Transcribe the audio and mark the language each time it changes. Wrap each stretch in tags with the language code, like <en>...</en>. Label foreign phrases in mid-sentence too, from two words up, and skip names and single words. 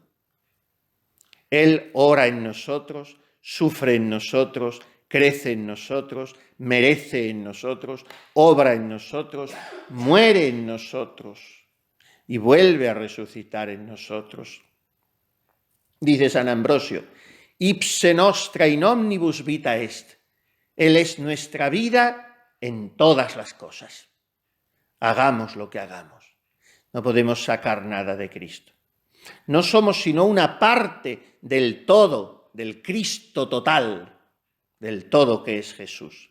<es>Él ora en nosotros, sufre en nosotros, crece en nosotros, merece en nosotros, obra en nosotros, muere en nosotros y vuelve a resucitar en nosotros. Dice San Ambrosio,</es> <la>ipse nostra in omnibus vita est.</la> <es>Él es nuestra vida en todas las cosas. Hagamos lo que hagamos. No podemos sacar nada de Cristo. No somos sino una parte del todo, del Cristo total, del todo que es Jesús.</es>